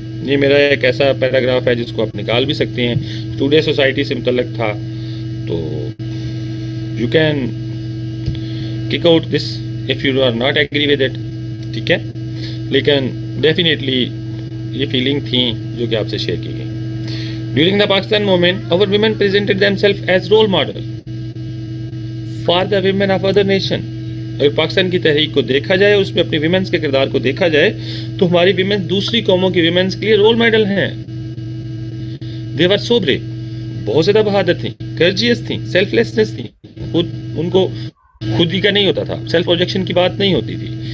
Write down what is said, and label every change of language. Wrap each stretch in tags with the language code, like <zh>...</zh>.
<ur>یہ میرا ایک ایسا پیراگراف ہے جس کو آپ نکال بھی سکتے ہیں، ٹوڈے سوسائٹی سے متعلق تھا، تو</ur> <en>You can kick out this if you are not agree with it.</en> <ur>ٹھیک ہے, لیکن ڈیفینیٹلی یہ فیلنگ تھیں جو کہ آپ سے شیئر کی گئی.</ur> <en>During the Pakistan movement our women presented themselves as role model for the women of other nation.</en> <ur>اگر پاکستان کی تحریک کو دیکھا جائے اور اس میں اپنی ویمنس کے کردار کو دیکھا جائے تو ہماری ویمنس دوسری قوموں کی ویمنس کے لیے رول ماڈل ہیں.</ur> <en>they were so brave,</en> <ur>بہت زیادہ بہادر تھیں, courageous تھیں, سیلف لیسنس تھیں, خود ان کو خود ہی کا نہیں ہوتا تھا, سیلف پروجیکشن کی بات نہیں ہوتی تھی.</ur>